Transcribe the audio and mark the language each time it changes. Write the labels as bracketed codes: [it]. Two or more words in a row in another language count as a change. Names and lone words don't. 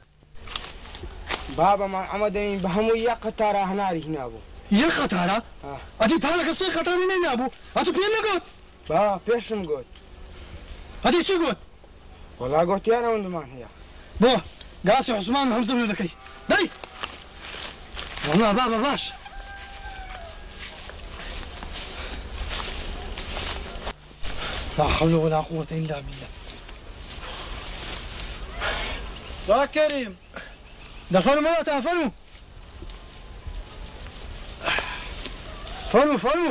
[ckb] بابا ما ئەمە بە هەموو یەک قەتارە هەناری هینابوو یەک قەتارە ئەدی پارەکە سێ قەتاری نەینابوو ئەتو پێ نەگوت بابا پێشم گوت ئەدی چی گوت وەڵا گوتیان ئەوەندەمان هەیە بۆ گاسی عوسمان و هەمزە لێ دەکەی دەی وەڵا بابا باش [ar] لا حول ولا قوة إلا بالله با كريم دفنوا مرة فنوا فنوا